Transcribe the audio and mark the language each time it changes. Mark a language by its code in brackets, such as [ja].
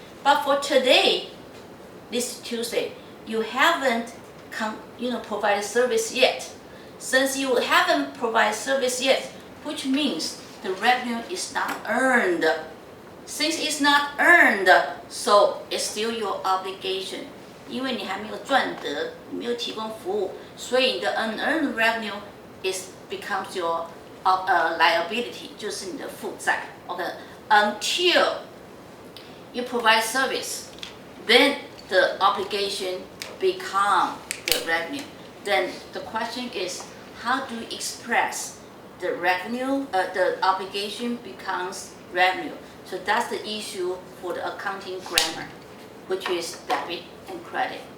[en] But for today, this Tuesday, you haven't provided service yet. Since you haven't provided service yet, which means the revenue is not earned. Since it's not earned, so it's still your obligation. [zh] 因为你还没有赚得，你没有提供服务，所以你的 [en] unearned revenue becomes your liability， [zh] 就是你的负债。 [en] Okay, until you provide service, then the obligation become the revenue. Then the question is, how do you express the revenue? The obligation becomes revenue. So that's the issue for the accounting grammar, which is debit and credit.